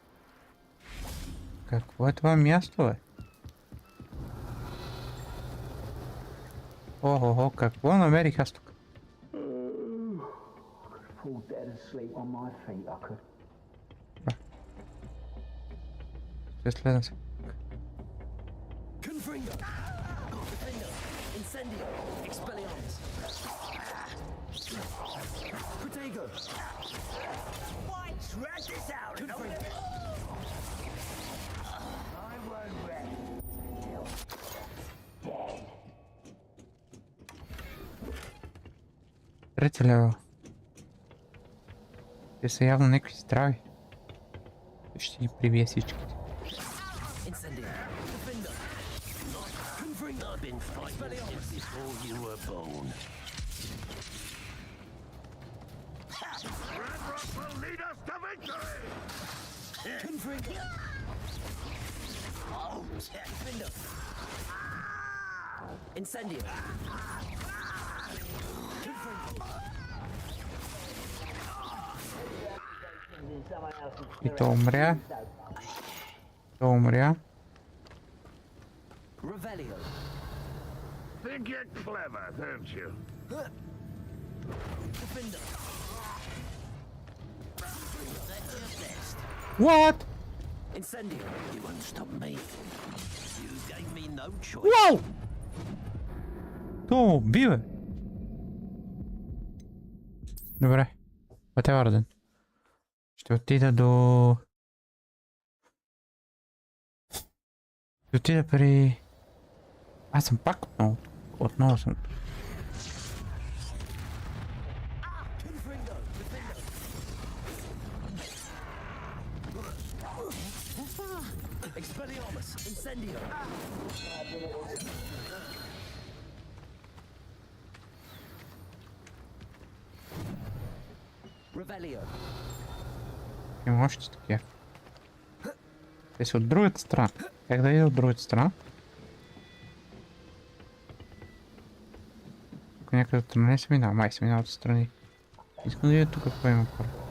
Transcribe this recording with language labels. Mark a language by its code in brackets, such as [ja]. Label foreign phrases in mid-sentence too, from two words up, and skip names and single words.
[bg] Какво е това място, бе? Охо, какво намерих аз тук? Ще следвам се. [en] Confringo! Defender! Incendio! Expelliarmus! Protego! Why drag this out? Confringo! I won't rest till dead. [bg] Приятеля, те са явно някакви здрави. Ще ги прибие всичките. [en] Incendio! Defender! Confringo! I've been fighting since before you were born. Red Rock will lead us to victory! Confringo! Oh, Defender! Incendio! [bg] И то умря. То умря. [en] Revelio! Think you're clever, don't you? What? Incendio. You won't stop me. You gave me no choice. [bg] Wow! То убива. Добре. [en] Whatever then. [bg] Ще отида до... Ще отида при... Аз съм пак отново. Отново съм. Expelliarmus. Incendio. Revelio. Има още такива. Те са от другата страна. Как да ида от другата страна? Тук някъде от страна не се минава. Май се минава от страни. Искам да видя тук какво има първо.